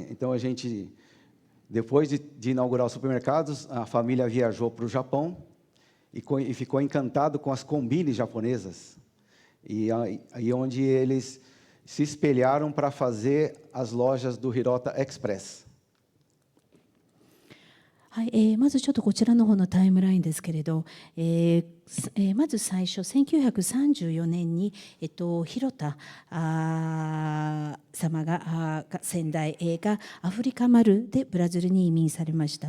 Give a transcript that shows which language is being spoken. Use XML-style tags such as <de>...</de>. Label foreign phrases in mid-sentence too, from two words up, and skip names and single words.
<pt>Então, a gente, depois de inaugurar os supermercados, a família viajou para o Japão e ficou encantado com as combines japonesas, e aí onde eles se espelharam para fazer as lojas do Hirota Express.</pt> <ja>はい、まずちょっとこちらの方のタイムラインですけれど、まず最初1934年に、広田様が先代がアフリカ丸でブラジルに移民されました。</ja>